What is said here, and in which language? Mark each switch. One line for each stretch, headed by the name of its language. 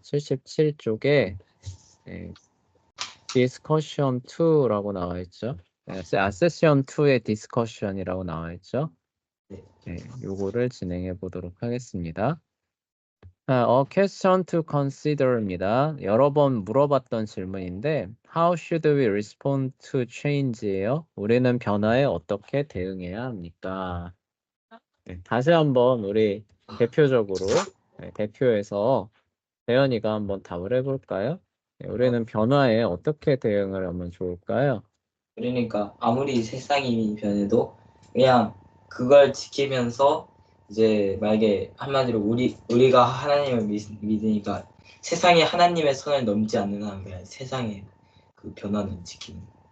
Korean: 77쪽에 discussion 2라고 나와 있죠. session 2의 discussion이라고 나와 있죠. 요거를 진행해 보도록 하겠습니다.
English: A question to consider
Korean: 입니다. 여러 번 물어봤던 질문인데
English: How should we respond to change
Korean: 예요? 우리는 변화에 어떻게 대응해야 합니까? 다시 한번 우리 대표적으로 대표에서 대현이가 한번 답을 해볼까요? 우리는 변화에 어떻게 대응을 하면 좋을까요? 그러니까 아무리 세상이 변해도 그냥 그걸 지키면서 이제 만약에 한마디로 우리가 하나님을 믿으니까 세상에 하나님의 선을 넘지 않는 한 그냥 세상의 그 변화는 지키는.